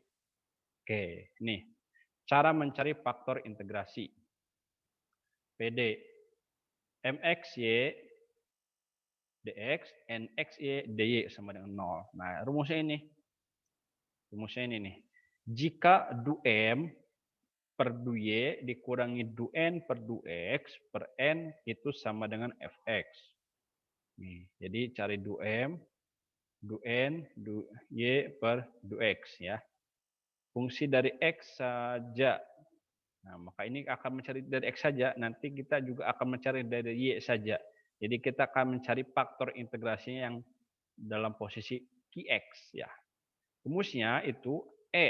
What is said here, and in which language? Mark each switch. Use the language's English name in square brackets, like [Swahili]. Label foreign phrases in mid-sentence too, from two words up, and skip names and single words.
[Indonesian] Oke, nih. Cara mencari faktor integrasi. PD MXY dx NXY dy sama dengan 0. Nah, rumusnya ini. Rumusnya ini nih. Jika du-m per du-y dikurangi du-n per du-x per n itu sama dengan fx. Nih, jadi cari du-m, du-n, du-y per du-x ya. Fungsi dari x saja. Nah, maka ini akan mencari dari x saja, nanti kita juga akan mencari dari y saja. Jadi kita akan mencari faktor integrasinya yang dalam posisi Qx ya. Rumusnya itu E.